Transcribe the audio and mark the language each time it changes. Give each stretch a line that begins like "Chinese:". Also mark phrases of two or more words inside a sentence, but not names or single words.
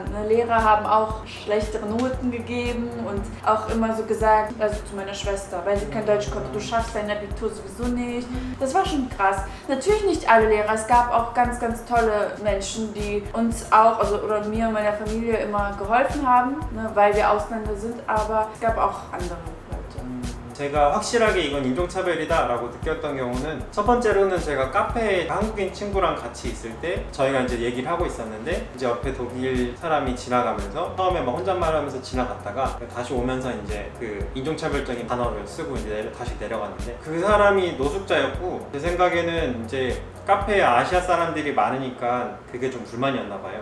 German: Lehrer haben auch schlechtere Noten gegeben und auch immer so gesagt, also zu meiner Schwester, weil sie kein Deutsch konnte, du schaffst dein Abitur sowieso nicht. Das war schon krass. Natürlich nicht alle Lehrer, es gab auch ganz, ganz tolle Menschen, die uns auch, oder mir und meiner Familie immer geholfen haben, ne, weil wir Ausländer sind, aber es gab auch andere Leute.
Korean: 제가 확실하게 이건 인종차별이다 라고 느꼈던 경우는, 첫 번째로는 제가 카페에 한국인 친구랑 같이 있을 때 저희가 이제 얘기를 하고 있었는데, 이제 옆에 독일 사람이 지나가면서 처음에 막 혼잣말 하면서 지나갔다가 다시 오면서 이제 그 인종차별적인 단어를 쓰고 이제 다시 내려갔는데, 그 사람이 노숙자였고, 제 생각에는 이제 카페에 아시아 사람들이 많으니까 그게 좀 불만이었나 봐요.